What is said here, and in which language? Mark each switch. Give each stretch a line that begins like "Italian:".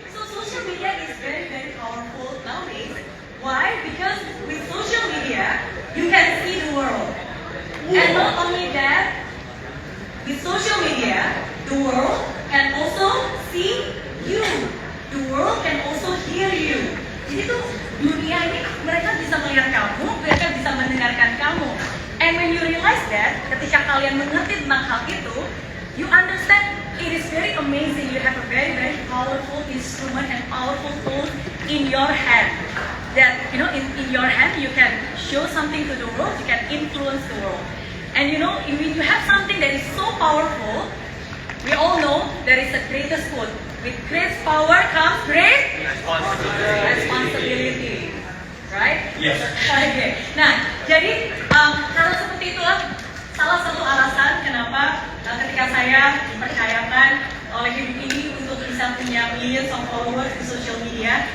English: So, social media is very powerful nowadays. Why? Because with social media, you can see the world. And not only that, with social media, the world can also see you. The world can also hear you.
Indonesian: Jadi tuh dunia ini mereka bisa melihat kamu, mereka bisa mendengarkan kamu.
English: And when you realize that,
Indonesian: ketika kalian mengerti tentang hal itu,
English: you understand it is very amazing. You have a very powerful instrument and powerful tool in your hand. That in your hand you can show something to the world, you can influence the world. And when you have something that is so powerful, we all know there is a greatest quote. With great power comes great responsibility. Right? Yes. Okay.
Indonesian: Nah, jadi karena seperti itulah salah satu alasan kenapa ketika saya dipercayakan oleh hidup ini untuk bisa punya
English: millions of followers
Indonesian: di social media.